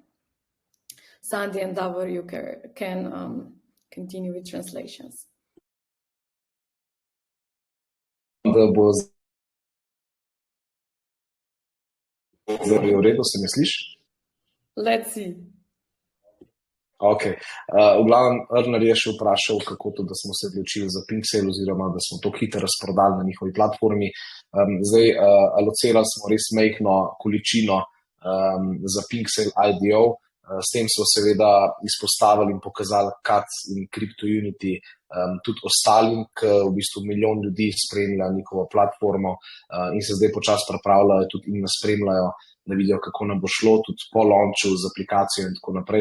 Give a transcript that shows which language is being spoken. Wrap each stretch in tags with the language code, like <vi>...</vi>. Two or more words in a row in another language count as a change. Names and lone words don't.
<en>Sandy and Davor, you can continue with translations. Let's see. Okay.</en> <sl>V glavnem, Erner je še vprašal, kako to, da smo se odločili za Pinksale, oziroma da smo to hitro razprodali na njihovi platformi. Zdaj, alocirali smo res majhno količino za Pinksale IDO. S tem so seveda izpostavili in pokazali CAT in CryptoUnity tudi ostalim, ki v bistvu milijon ljudi spremlja njihovo platformo in se zdaj počasi pripravljajo tudi in nas spremljajo, da vidijo, kako nam bo šlo, tudi po launchu z aplikacijo in tako naprej.</sl>